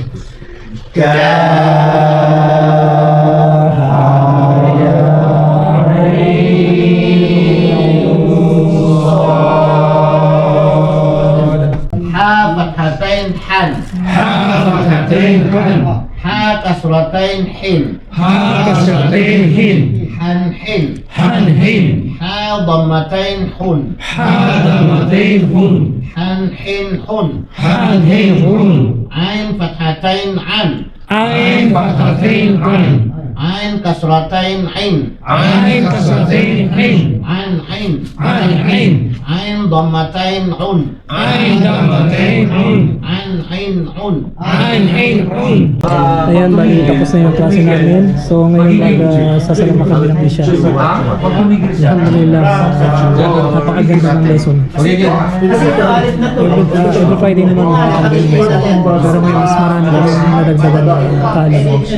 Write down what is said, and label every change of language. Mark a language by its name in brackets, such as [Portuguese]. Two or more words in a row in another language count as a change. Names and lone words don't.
[Arabic] ها فتحتين هً. ها كسرتين هٍ. هً هٍ. ها ضمتين هٌ. هً هٍ هٌ. عين فتحتين عً. عين كسرتين عٍ. عً عٍ. عين ضمتين عٌ. عً عٍ عٌ. [Filipino] Ayan, bali tapos na yung klase namin. So ngayon sasalamat kami ng isya. Alhamdulillah, napakaganda ng lesson. [English] Every Friday [Filipino] naman makakaganda yung lesson. Pero may mas marami kami nadagdagan ng kaalaman.